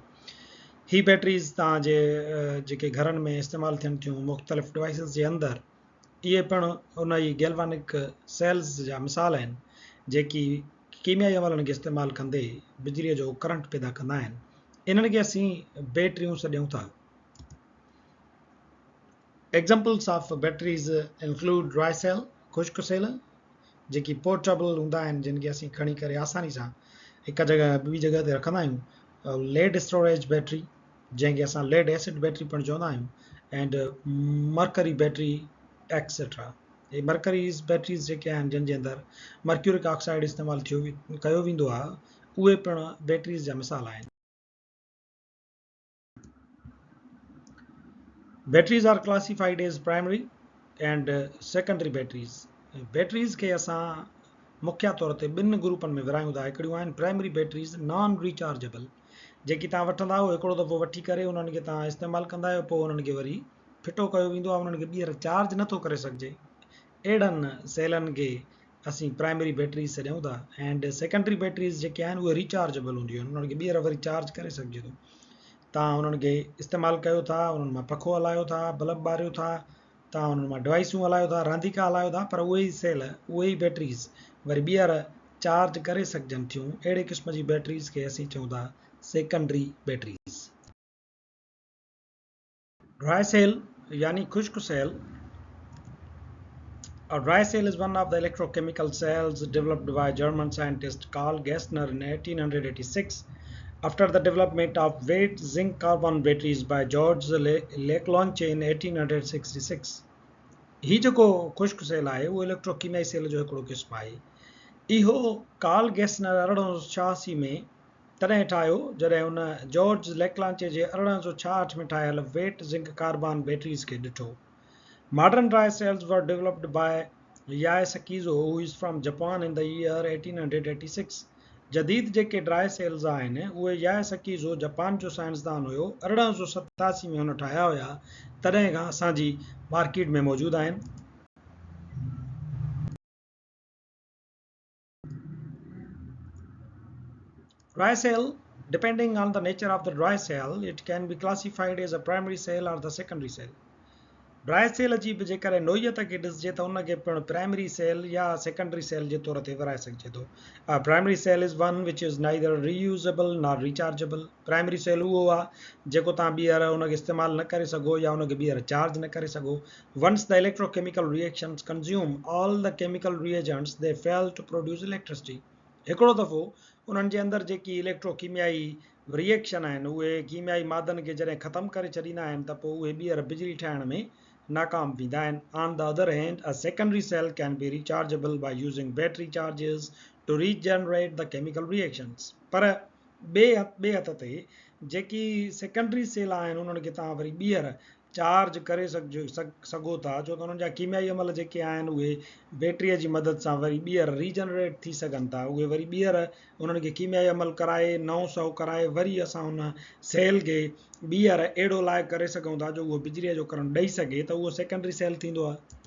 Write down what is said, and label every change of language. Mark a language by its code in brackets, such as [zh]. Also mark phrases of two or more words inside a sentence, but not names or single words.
[sd] ही बैटरीज़ तव्हांजे जेके घरनि में इस्तेमालु थियनि थियूं मुख़्तलिफ़ डिवाइसिस जे अंदरि, इहे पिणु उन ई [en] galvanic cells [sd] जा मिसाल आहिनि जेकी कीमियाई अमलनि खे इस्तेमालु कंदे बिजलीअ जो करंट पैदा कंदा आहिनि. इन्हनि खे असीं बैटरियूं सॾियूं था. [en] examples of batteries include dry cell, [sd] खुश्क सेल जेकी पोर्टेबल हूंदा आहिनि जिन खे असीं खणी करे आसानी सां हिकु जॻह ॿी जॻह ते रखंदा आहियूं. [en] lead storage battery [sd] जंहिंखे असां [en] lead acid battery [sd] पिणु चवंदा आहियूं, [en] and mercury battery etcetera. [sd] हे [en] mercuries batteries [sd] जेके आहिनि जिन जे अंदरि [en] mercuric oxide [sd] इस्तेमालु कयो वेंदो आहे, उहे पिणु बैटरीज़ जा मिसाल आहिनि. [en] Batteries are classified as primary and secondary batteries. [sd] बैटरीज़ खे असां मुख्य तौर ते ॿिनि ग्रुपनि में विरायूं था. हिकिड़ियूं आहिनि [en] primary batteries non rechargeable, [sd] जेकी तव्हां वठंदा आहियो हिकिड़ो दफ़ो वठी करे उन्हनि खे तव्हां इस्तेमालु कंदा आहियो, पोइ उन्हनि खे वरी फिटो कयो वेंदो आहे, उन्हनि खे ॿीहर चार्ज नथो करे सघिजे. अहिड़नि सेलनि खे असीं [en] primary batteries [sd] सॾियूं था. एंड [en] secondary batteries [sd] जेके आहिनि उहे रिचार्जेबल हूंदियूं आहिनि, उन्हनि खे ॿीहर वरी चार्ज करे सघिजे थो. तव्हां उन्हनि खे इस्तेमालु कयो था, उन्हनि मां पखो हलायो था, बल्ब ॿारियो था, तव्हां उन्हनि मां डिवाइसूं हलायो था, रांदीका हलायो था, पर उहे ई सेल, उहे ई बैटरीज़ वरी ॿीहर चार्ज करे सघजनि थियूं. अहिड़े क़िस्म जी बैटरीज़ खे असीं चऊं था [en] secondary batteries. dry cell [sd] यानी खुश्क सेल. [en] A dry cell is one of the electrochemical cells developed by German scientist Karl Gessner in 1886 after the development of weight zinc carbon batteries by George Leclanche in 1866. [sd] ही जेको खुश्क सेल आहे उहो इलेक्ट्रोकीमियाई सेल जो हिकिड़ो क़िस्म आहे. इहो कार्ल गैसनर 1886 में तॾहिं ठाहियो जॾहिं हुन जॉर्ज लेक्लांचे जे 1866 में ठाहियल [en] wet zinc carbon batteries [sd] खे ॾिठो. [en] Modern dry cells were developed by Yae Sakizo, who is from Japan in the year 1886. [sd] जदीद जेके [en] dry cells [sd] आहिनि उहे याए सकीज़ो जापान जो साइंसदान हुयो, 1887 में हुन ठाहिया हुया, तॾहिं खां असांजी मार्केट में मौजूदु आहिनि. [en] Dry cell, depending on the nature of the dry cell, it can be classified as a primary cell or the secondary cell. [sd] ड्राई सेल जी बि जेकॾहिं नोइयत खे ॾिसिजे त उनखे पिणु [en] primary cell [sd] या [en] secondary cell [sd] जे तौर ते विराए सघिजे थो. [en] primary cell is one which is neither reusable nor rechargeable. primary cell [sd] उहो आहे जेको तव्हां ॿीहर उनखे इस्तेमालु न करे सघो या उनखे ॿीहर चार्ज न करे सघो. [en] once the electrochemical reactions consume all the chemical reagents they fail to produce electricity. [sd] हिकिड़ो दफ़ो उन्हनि जे अंदरि जेकी इलेक्ट्रोकीमियाई रिएक्शन आहिनि उहे कीमियाई मादनि खे जॾहिं ख़तमु करे छॾींदा आहिनि त पोइ उहे ॿीहर बिजली ठाहिण में नाकाम थींदा आहिनि. [en] On the other hand, a secondary cell can be rechargeable by using battery charges to regenerate the chemical reactions. [sd] पर ॿिए हथ ते जेकी [en] secondary cell [sd] आहिनि उन्हनि खे तव्हां वरी ॿीहर चार्ज करे सघो था, छो त उन्हनि जा कीमियाई अमल जेके आहिनि उहे बैटरीअ जी मदद सां वरी ॿीहर रीजनरेट थी सघनि था. उहे वरी ॿीहर उन्हनि खे कीमियाई अमल कराए नओं सौ कराए वरी असां उन सेल खे ॿीहर अहिड़ो लाइक़ु करे सघूं था जो उहो बिजलीअ जो करंट ॾेई सघे, त उहो सेकेंडरी सेल थींदो आहे.